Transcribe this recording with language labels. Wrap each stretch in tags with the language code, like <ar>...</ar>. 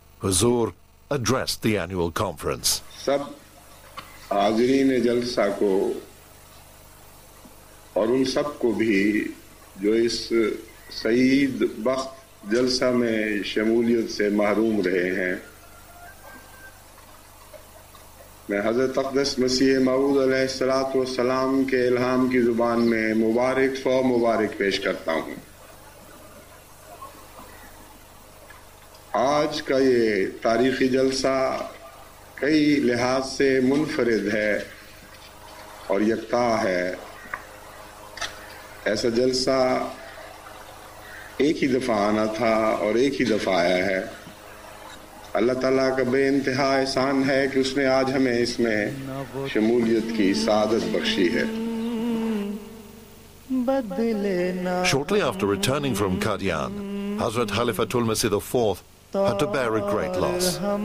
<en>Huzur addressed the annual conference.</en> <ur>سب حاضرین جلسہ کو اور ان سب کو بھی جو اس سعید بخت جلسہ میں شمولیت سے محروم رہے ہیں میں حضرت اقدس مسیح موعود علیہ السلام کے الہام کی زبان میں مبارک پیش کرتا ہوں آج کا یہ تاریخی جلسہ کئی لحاظ سے منفرد ہے اور یکتا ہے ایسا جلسہ ایک ہی دفعہ آنا تھا اور ایک ہی دفعہ آیا ہے اللہ تعالیٰ کا بے انتہا احسان ہے کہ اس نے آج ہمیں اس میں شمولیت کی سعادت بخشی ہے</ur> <en>Shortly after returning from Qadian, Hazrat Khalifatul Masih IV had to bear a great loss.</en>